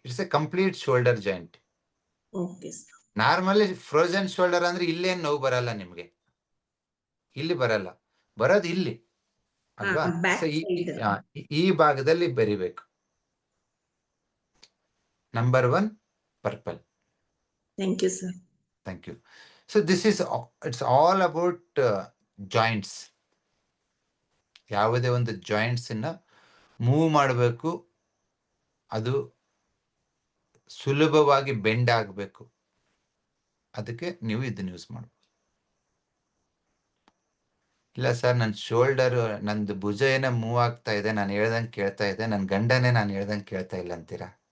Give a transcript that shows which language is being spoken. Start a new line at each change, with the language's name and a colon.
English: It's a complete shoulder joint.
Kannada: Normally frozen shoulder ಅಂದ್ರೆ ಇಲ್ಲೇನ್ ನೋವು ಬರಲ್ಲ ನಿಮ್ಗೆ, ಇಲ್ಲಿ ಬರಲ್ಲ, ಬರೋದು ಇಲ್ಲಿ ಅಲ್ವಾ? ಸೊ ಈ ಭಾಗದಲ್ಲಿ ಬರಿಬೇಕು number 1 purple.
English: Thank you, sir. Thank you. So this is, it's all about joints.
Kannada: ಯಾವುದೇ ಒಂದು ಜಾಯಿಂಟ್ಸನ್ನು ಮೂವ್ ಮಾಡಬೇಕು, ಅದು ಸುಲಭವಾಗಿ ಬೆಂಡ್ ಆಗಬೇಕು. ಅದಕ್ಕೆ ನೀವು ಇದನ್ನು ಯೂಸ್ ಮಾಡ್ಬೋದು. ಇಲ್ಲ ಸರ್, ನನ್ನ ಶೋಲ್ಡರ್, ನಂದು ಭುಜ ಏನೋ ಮೂವ್ ಆಗ್ತಾ ಇದೆ, ನಾನು ಹೇಳ್ದಂಗೆ ಕೇಳ್ತಾ ಇದೆ, ನನ್ನ ಗಂಡನೇ ನಾನು ಹೇಳ್ದಂಗೆ ಕೇಳ್ತಾ ಇಲ್ಲ ಅಂತೀರಾ?